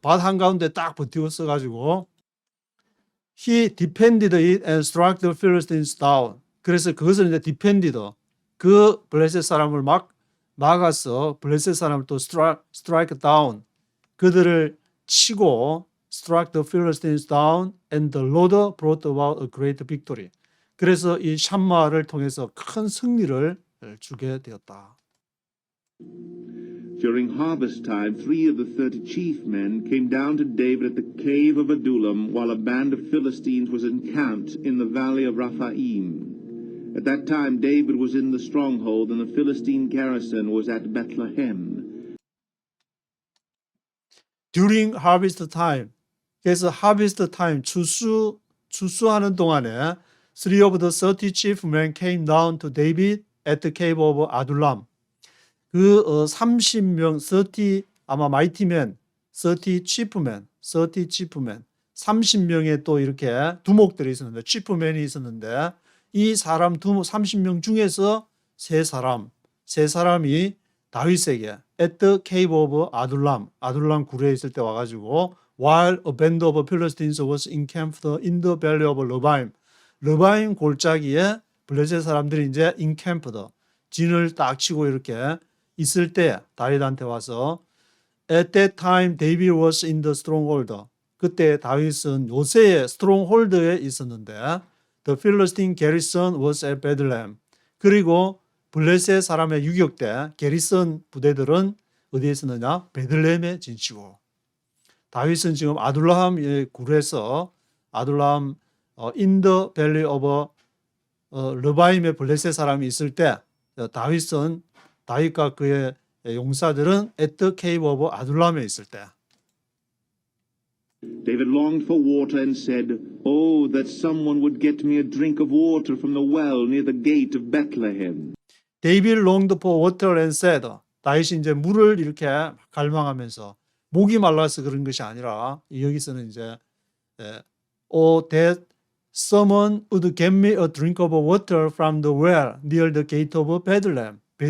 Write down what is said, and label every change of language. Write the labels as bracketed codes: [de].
[ko] 밭 한가운데 딱 버티고 써가지고 [en] He defended it and struck the Philistines down. [ko] 그래서 그것을 이제 [en] defended, [ko] 그 블레셋 사람을 막아서 블레셋 사람을 또 [en] strike down, [ko] 그들을 치고 [en] struck the Philistines down and the Lord brought about a great victory. [ko] 그래서 이 샴마를 통해서 큰 승리를 주게 되었다. [en] During harvest time, 3 of the 30 chief men came down to David at the cave of Adullam, while a band of Philistines was encamped in the valley of Raphaim. At that time, David was in the stronghold, and the Philistine garrison was at Bethlehem. During harvest time, [ko] 그래서 [en] harvest time [ko] 추수하는 동안에 [en] 3 of the 30 chief men came down to David at the cave of Adullam. [ko] 그 30명 30 아마 마이티맨 30 chiefmen 30명의 또 이렇게 두목들이 있었는데 chiefmen이 있었는데 이 사람 30명 중에서 세 사람이 다윗에게 at the cave of 아둘람 굴에 있을 때 와가지고 [en] while a band of Philistines was encamped in the valley of [ko] 르바임 골짜기에 블레셋 사람들이 이제 encamped 진을 딱 치고 이렇게 있을 때 다윗한테 와서 [en] at that time David was in the stronghold. [ko] 그때 다윗은 요새의 [en] stronghold에 있었는데 the Philistine garrison was at Bethlehem. [ko] 그리고 블레셋 사람의 유격대 게리선 부대들은 어디에 있었느냐? 베들레헴에 진치고. 다윗은 지금 아둘람의 굴에서 아둘람 [en] in the valley of [ko] 르바임의 블레셋 사람이 있을 때 다윗과 그의 용사들은 at the cave of 아둘람에 있을 때 [en] David longed for water and said, "Oh, that someone would get me a drink of water from the well near the gate of Bethlehem." David longed for water and said, [ko] 다윗이 이제 물을 이렇게 갈망하면서 목이 말라서 그런 것이 아니라 여기서는 이제 [en] Oh, that someone would get me a drink of water from the well near the gate of Bethlehem.